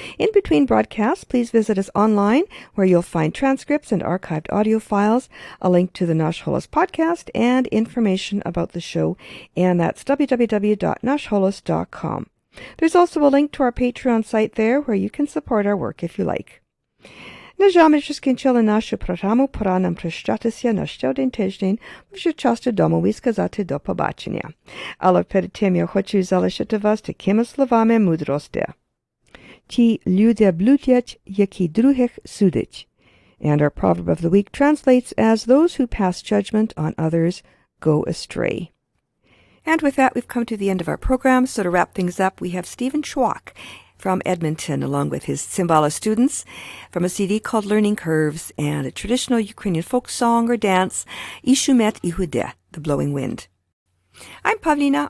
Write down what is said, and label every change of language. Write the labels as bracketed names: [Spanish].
[English] In between broadcasts, please visit us online, where you'll find transcripts and archived audio files, a link to the Nash Holos podcast, and information about the show, and that's www.nashholos.com. There's also a link to our Patreon site there, where you can support our work if you like. [Ukrainian] Нажами, що скінчили нашу програму, пора нам прощатися на ще один тиждень, вже часто дому і сказати до побачення. Але перед тим я хочу залишити вас такими словами мудрості. Ті люди блудять, які других судять. [English] And our proverb of the week translates as, those who pass judgment on others go astray. And with that, we've come to the end of our program, so to wrap things up, we have Stephen Schwach from Edmonton, along with his Cymbala students, from a CD called Learning Curves and a traditional Ukrainian folk song or dance, Ishumet Ihude, The Blowing Wind. I'm Pavlina.